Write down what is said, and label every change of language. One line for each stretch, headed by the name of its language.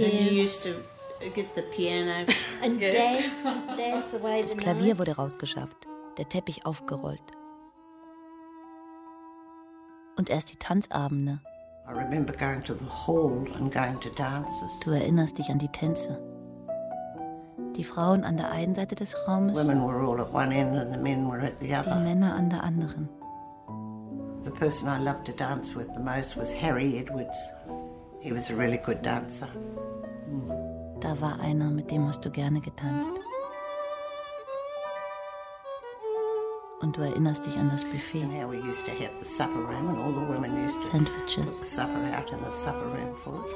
English: Yeah. You used to get the piano and yes. dance away.
German: Das Klavier wurde rausgeschafft, der Teppich aufgerollt. Und erst die Tanzabende.
English: I remember going to the hall and going to dances.
German: Du erinnerst dich an die Tänze. Die Frauen an der einen Seite des Raumes.
English: Women were all at one end and the men were at the other.
German: Die Männer an der anderen.
English: The person I loved to dance with the most was Harry Edwards. He was a really good dancer.
German: Da war einer, mit dem hast du gerne getanzt. Und du erinnerst dich an das Buffet.
English: And how we used to have the supper room and all the women used to sandwiches, cook the supper out in the supper room for us.